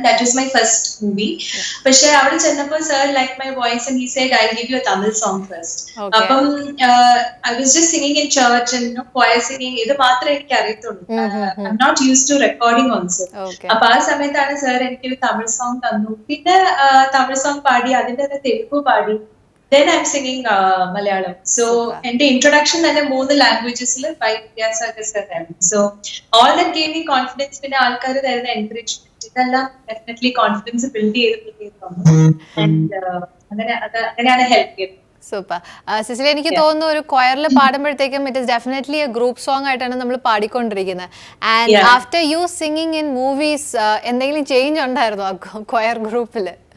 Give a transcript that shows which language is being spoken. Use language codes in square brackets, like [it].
[en] That is my first movie. [ml] പക്ഷെ അവിടെ ചെന്നപ്പോൾ [en] Sir like my voice and he said I give you a Tamil song first. അപ്പം I was just singing in church and choir singing. [ml] ഇത് മാത്രമേ എനിക്ക് അറിയത്തുള്ളൂ. [en] I'm not use to recording also. [ml] അപ്പൊ ആ സമയത്താണ് സാർ എനിക്കൊരു തമിഴ് സോങ് തന്നു. പിന്നെ തമിഴ് സോങ് പാടി, അതിന്റെ തെലുഗു പാടി. [en] Then I'm singing Malayalam. So, and introduction [ml] തന്നെ 3 ലാംഗ്വേജസിൽ [en] by Vidyasagar sir [ml] ആയിരുന്നു. [en] So, all that gave me confidence. [ml] പിന്നെ ആൾക്കാർ തരുന്ന എൻകറേജ്മെന്റ്, ഇതെല്ലാം ഡെഫിനറ്റ്ലി കോൺഫിഡൻസ് ബിൽഡ് ചെയ്ത് and അങ്ങനെയാണ് ഹെൽപ്പ് ചെയ്തത്. സൂപ്പർ. സിസിലി, എനിക്ക് തോന്നുന്നു ഒരു കൊയറിൽ പാടുമ്പോഴത്തേക്കും [en] it is definitely a group song [ml] ആയിട്ടാണ് നമ്മൾ പാടിക്കൊണ്ടിരിക്കുന്നത്. [en] and after you singing in movies [ml] എന്തെങ്കിലും ചേഞ്ച് ഉണ്ടായിരുന്നോ ആ കൊയർ ഗ്രൂപ്പിൽ?